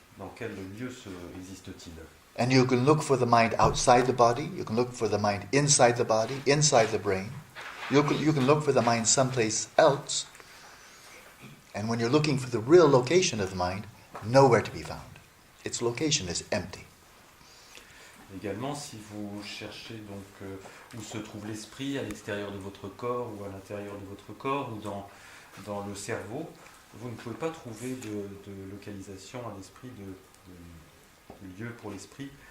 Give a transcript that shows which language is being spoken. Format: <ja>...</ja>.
<fr>Dans quel lieu existe-t-il?</fr> <en>And you can look for the mind outside the body, you can look for the mind inside the body, inside the brain. You can look for the mind someplace else. And when you're looking for the real location of the mind, nowhere to be found. Its location is empty.</en> <fr>Également, si vous cherchez donc où se trouve l'esprit, à l'extérieur de votre corps ou à l'intérieur de votre corps ou dans le cerveau, vous ne pouvez pas trouver de localisation à l'esprit, de lieu pour l'esprit.</fr>